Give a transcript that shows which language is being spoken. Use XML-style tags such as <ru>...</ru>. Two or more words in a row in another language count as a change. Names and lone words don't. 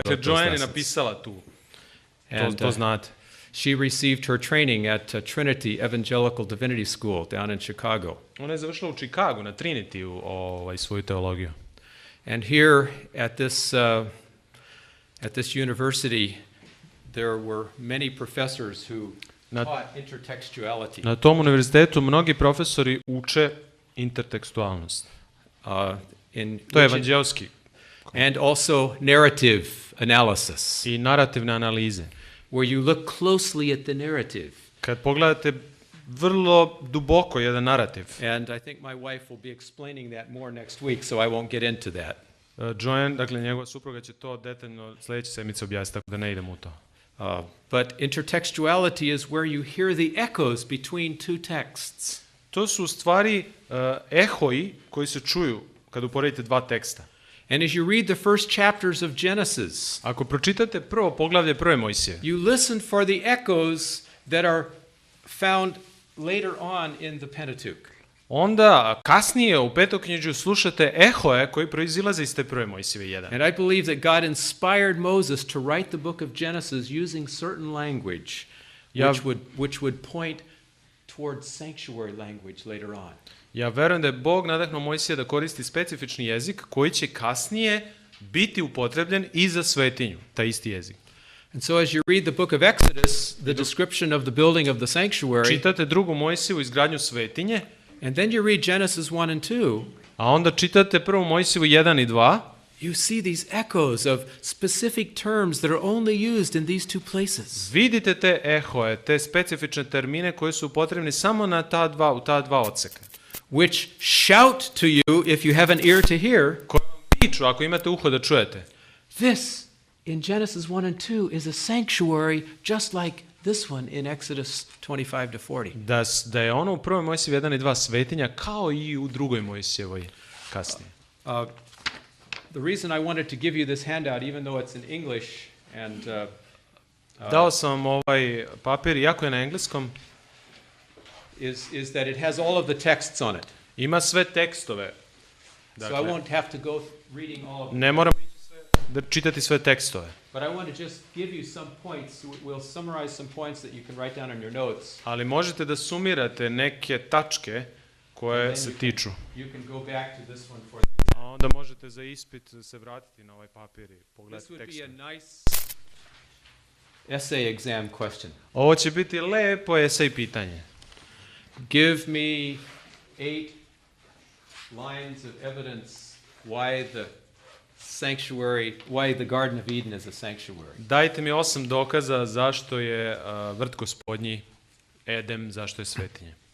<sr>Dakle,</sr> <en>wrote those</en> <sr>Joanne je</sr> <en>lessons.</en> <sr>napisala tu.</sr> <en>And,</en> <sr>To znate.</sr> <en>she received her training at Trinity Evangelical Divinity School down in Chicago.</en> <sr>Ona je završila u Chicagu na Trinity svoju teologiju.</sr> <en>And here at this university, there were many professors who taught intertextuality.</en> <sr>Na tom univerzitetu mnogi profesori uče intertekstualnost. To je evanđelski.</sr> <en>And also narrative analysis,</en> <sr>I narativne analize.</sr> <en>where you look closely at the narrative.</en> <sr>Kad pogledate vrlo duboko jedan narativ.</sr> <en>And I think my wife will be explaining that more next week, so I won't get into that.</en> <sr>Joanne, dakle njegova supruga će to detaljno sljedeće sedmice objasniti, tako da ne idemo u to.</sr> <en>But intertextuality is where you hear the echoes between two texts.</en> <sr>To su u stvari ehoji koji se čuju kad uporedite dva teksta.</sr> <en>And as you read the first chapters of Genesis,</en> <sr>Ako pročitate prvo poglavlje prve Mojsije,</sr> <en>you listen for the echoes that are found later on in the Pentateuch.</en> <sr>onda kasnije u Petoknjižju slušate ehoje koji proizilaze iz te prve Mojsijeve 1.</sr> <en>And I believe that God inspired Moses to write the book of Genesis using certain language, which would point towards sanctuary language later on.</en> <sr>Ja verujem da je Bog nadahnuo Mojsija da koristi specifični jezik koji će kasnije biti upotrebljen i za svetinju, taj isti jezik.</sr> <en>And so as you read the book of Exodus, the description of the building of the sanctuary,</en> <sr>Čitate drugu Mojsiju, izgradnju svetinje,</sr> <en>and then you read Genesis 1 and 2,</en> <sr>a onda čitate prvu Mojsiju 1 i 2,</sr> <en>you see these echoes of specific terms that are only used in these two places.</en> <sr>vidite te ehoje, te specifične termine koji su potrebni samo u ta dva odseka.</sr> <en>Which shout to you, if you have an ear to hear,</en> <sr>Koji vam piču, ako imate uho da čujete.</sr> <en>this in Genesis 1 and 2 is a sanctuary just like this one in Exodus 25 to 40.</en> <sr>Da je ono u prvoj Mojsijevi 1 i 2 svetinja kao i u drugoj Mojsijevoj kasnije.</sr> <en>The reason I wanted to give you this handout, even though it's in English, and</en> <sr>Dao sam vam ovaj papir, iako je na engleskom,</sr> <en>is that it has all of the texts on it.</en> <sr>ima sve tekstove.</sr> <en>So I won't have to go reading all of them.</en> <sr>Ne moram da čitati sve tekstove.</sr> <en>But I want to just give you some points. We'll summarize some points that you can write down on your notes.</en> <sr>Ali možete da sumirate neke tačke koje se tiču.</sr> <en>You can go back to this one for</en> <sr>A onda možete za ispit se vratiti na ovaj papir i</sr> <en>This</en> <sr>pogledati</sr> <en>would be</en> <sr>tekstove.</sr> <en>a nice essay exam question.</en> <sr>Ovo će biti lepo esej pitanje.</sr> <en>Give me 8 lines of evidence why the Garden of Eden is a sanctuary.</en> <sr>Dajte mi 8 dokaza zašto je vrt Gospodnji Edem, zašto je svetinje.</sr>